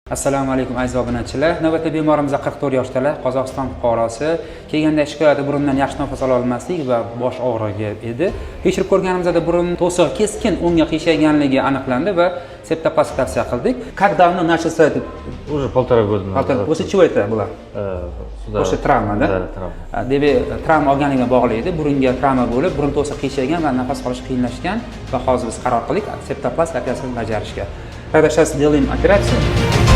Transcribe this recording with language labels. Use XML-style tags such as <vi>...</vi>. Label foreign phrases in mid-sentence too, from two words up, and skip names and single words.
<uz>Assalomu alaykum aziz obunachilar. Navbatda bemorimiz 44 yoshdalar, Qozog'iston fuqarosi. Kelganda shikoyati burundan yaxshi nafas ola olmaslik va bosh og'rig'i edi. Tekshirib ko'rganimizda burun to'siq keskin o'ngga qiyshayganligi aniqlandi va septoplastik tavsiya qildik.</uz> <ru>Как давно начался этот? Уже 1,5 года назад. После чего это было? После травмы, да? Да,</ru> <uz>travma. Demak, travma olganligiga bog'liq edi. Burunga travma bo'lib, burun to'siq qiyshaygan va nafas olish qiyinlashgan va hozir biz qaror qildik septoplast operatsiyasini bajarishga.</uz> <ru>Тогда сейчас сделаем операцию.</ru>